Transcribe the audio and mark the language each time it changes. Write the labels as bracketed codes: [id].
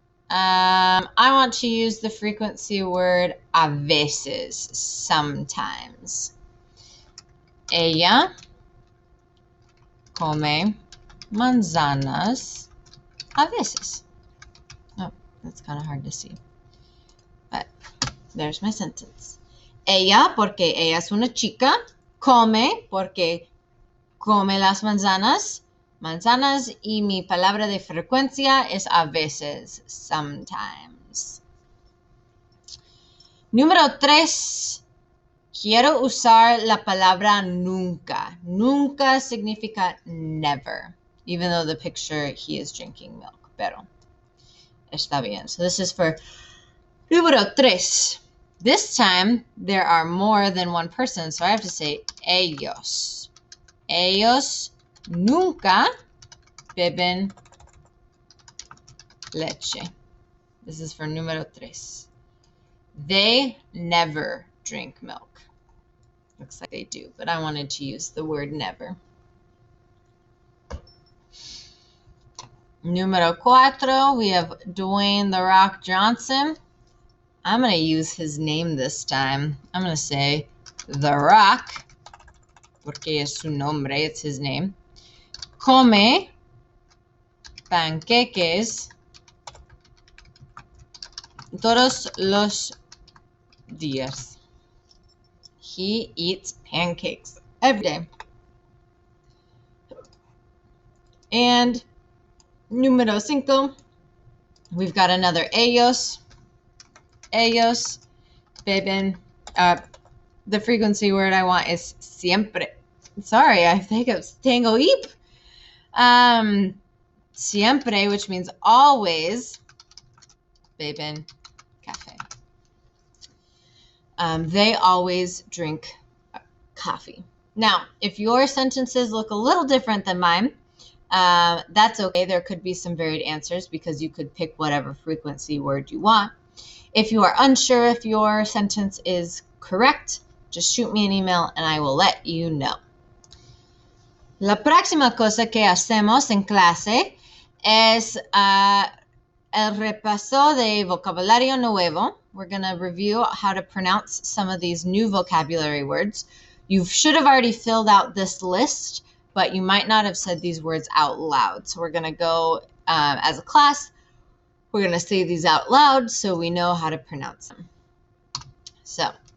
[en] I want to use the frequency word [es] a veces, [en] sometimes. [es] Ella come manzanas a veces. [en] Oh, that's kind of hard to see. But there's my sentence. [es] Ella, porque ella es una chica. Come, porque come las manzanas. Manzanas, y mi palabra de frecuencia es a veces, [en] sometimes. [es] Número 3. Quiero usar la palabra nunca. Nunca significa [en] never. Even though the picture, he is drinking milk. [es] Pero está bien. [en] So this is for número 3. This time, there are more than one person, so I have to say ellos. [es] Ellos nunca beben leche. [en] This is for número 3. They never drink milk. Looks like they do, but I wanted to use the word never. Número 4, we have Dwayne The Rock Johnson. I'm going to use his name this time. I'm going to say The Rock, [es] porque es su nombre, [en] it's his name. [es] Come panqueques todos los días. [en] He eats pancakes every day. And número 5, we've got another ellos. [es] Ellos beben. [en] The frequency word I want is siempre. Sorry, I think it's tango eep. [es] Siempre, [en] which means always, [es] beben café. [en] They always drink coffee. Now, if your sentences look a little different than mine, that's okay. There could be some varied answers because you could pick whatever frequency word you want. If you are unsure if your sentence is correct, just shoot me an email and I will let you know. [es] La próxima cosa que hacemos en clase es el repaso de vocabulario nuevo. [en] We're going to review how to pronounce some of these new vocabulary words. You should have already filled out this list, but you might not have said these words out loud. So we're going to go as a class. We're going to say these out loud so we know how to pronounce them. So